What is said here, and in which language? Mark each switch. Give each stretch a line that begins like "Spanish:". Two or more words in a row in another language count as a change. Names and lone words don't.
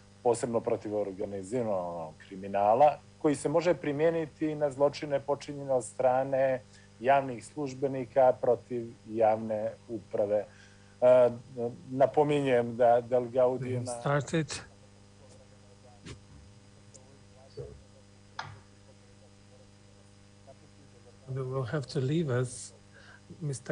Croatian: posebno protiv organiziranog kriminala, koji se može primijeniti na zločine počinjene od strane javnih službenika protiv javne uprave. Napominjem da Del Gaudio...
English: We will have to leave us. Mr.